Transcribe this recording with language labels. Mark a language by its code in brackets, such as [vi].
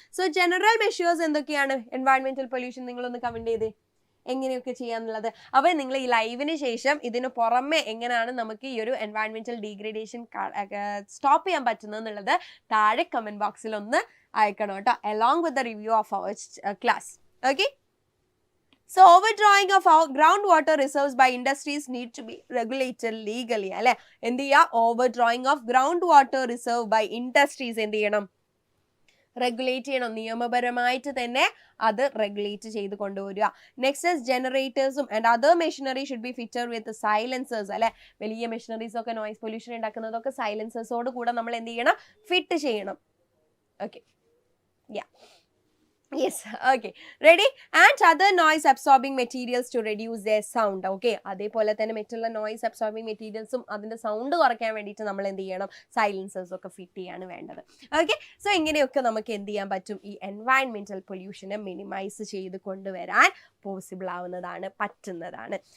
[ml] So general measures എന്തൊക്കെയാണ് എൻവയൺമെന്റൽ pollution? നിങ്ങളൊന്ന് comment ചെയ്തേ എങ്ങനെയൊക്കെ ചെയ്യാന്നുള്ളത്. അപ്പോൾ നിങ്ങൾ ഈ ലൈവിന് ശേഷം ഇതിന് പുറമെ എങ്ങനെയാണ് നമുക്ക് ഈ ഒരു എൻവയൺമെന്റൽ ഡീഗ്രഡേഷൻ സ്റ്റോപ്പ് ചെയ്യാൻ പറ്റുന്നത് എന്നുള്ളത് താഴെ കമന്റ് ബോക്സിൽ ഒന്ന് അയക്കണം കേട്ടോ, [en] along with the review of our class. Okay, so overdrawing of our groundwater reserves by industries need to be regulated legally. [ml] അല്ലെ, എന്ത് ചെയ്യുക? [en] overdrawing of groundwater reserve by industries [ml] എന്ത് ചെയ്യണം? റെഗുലേറ്റ് ചെയ്യണം, നിയമപരമായിട്ട് തന്നെ അത് റെഗുലേറ്റ് ചെയ്ത് കൊണ്ടുവരിക. [en] Next ജനറേറ്റേഴ്സും and other machinery should be fitted with silencers. [ml] അല്ലെ, വലിയ മെഷീനറീസ് ഒക്കെ നോയിസ് പൊല്യൂഷൻ ഉണ്ടാക്കുന്നതൊക്കെ സൈലൻസേഴ്സോട് കൂടെ നമ്മൾ എന്ത് ചെയ്യണം? ഫിറ്റ് ചെയ്യണം. [en] Okay, yes, okay, ready? And other noise absorbing materials to reduce their sound. [ml] Okay, അതേപോലെ തന്നെ മറ്റുള്ള നോയിസ് അബ്സോർബിംഗ് മെറ്റീരിയൽസും അതിന്റെ സൗണ്ട് കുറയ്ക്കാൻ വേണ്ടിയിട്ട് നമ്മൾ എന്ത് ചെയ്യണം? സൈലൻസേഴ്സ് ഒക്കെ ഫിറ്റ് ചെയ്യാണ് വേണ്ടത്. ഓക്കെ, സോ ഇങ്ങനെയൊക്കെ നമുക്ക് എന്ത് ചെയ്യാൻ പറ്റും? ഈ എൻവയൺമെന്റൽ പൊല്യൂഷനെ മിനിമൈസ് ചെയ്ത് കൊണ്ടുവരാൻ പോസിബിൾ ആവുന്നതാണ്, പറ്റുന്നതാണ്.